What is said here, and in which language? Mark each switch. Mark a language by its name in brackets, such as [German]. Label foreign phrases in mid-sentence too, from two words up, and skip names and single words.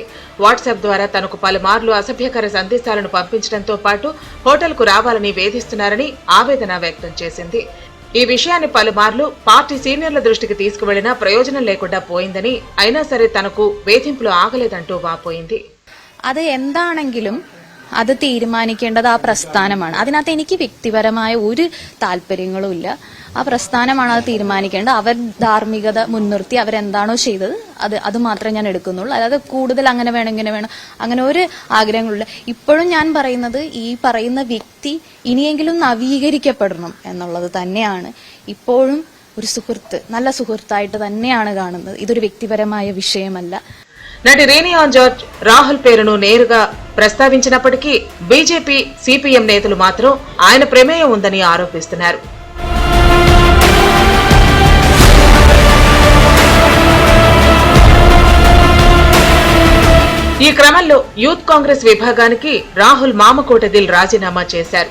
[Telugu] వాట్సాప్ ద్వారా తనకు పలుమార్లు అసభ్యకర సందేశాలను పంపించడంతో పాటు హోటల్కు రావాలని వేధిస్తున్నారని ఆవేదన వ్యక్తం చేసింది. ఈ విషయాన్ని పలుమార్లు పార్టీ సీనియర్ల దృష్టికి తీసుకువెళ్లినా ప్రయోజనం లేకుండా పోయిందని, అయినా సరే తనకు వేధింపులు ఆగలేదంటూ వాపోయింది. [Malayalam] അത് എന്താണെങ്കിലും അത് തീരുമാനിക്കേണ്ടത് ആ പ്രസ്ഥാനമാണ്. അതിനകത്ത് എനിക്ക് വ്യക്തിപരമായ ഒരു താല്പര്യങ്ങളും ഇല്ല. ആ പ്രസ്ഥാനമാണ് അത് തീരുമാനിക്കേണ്ടത്. അവർ ധാർമ്മികത മുൻനിർത്തി അവരെന്താണോ ചെയ്തത് അത് മാത്രമേ ഞാൻ എടുക്കുന്നുള്ളൂ. അല്ലാതെ കൂടുതൽ അങ്ങനെ വേണം ഇങ്ങനെ വേണം അങ്ങനെ ഒരു ആഗ്രഹങ്ങളില്ല. ഇപ്പോഴും ഞാൻ പറയുന്നത് ഈ പറയുന്ന വ്യക്തി ഇനിയെങ്കിലും നവീകരിക്കപ്പെടണം എന്നുള്ളത് തന്നെയാണ്. ഇപ്പോഴും ഒരു സുഹൃത്ത്, നല്ല സുഹൃത്തായിട്ട് തന്നെയാണ് കാണുന്നത്. ഇതൊരു വ്യക്തിപരമായ വിഷയമല്ല. [Telugu] నటి రీనీ ఆన్ జార్జ్ రాహుల్ పేరును నేరుగా ప్రస్తావించినప్పటికీ బీజేపీ, సిపిఎం నేతలు మాత్రం ఆయన ప్రమేయం ఉందని ఆరోపిస్తున్నారు. ఈ క్రమంలో యూత్ కాంగ్రెస్ విభాగానికి రాహుల్ మామకూట థిల్ రాజీనామా చేశారు.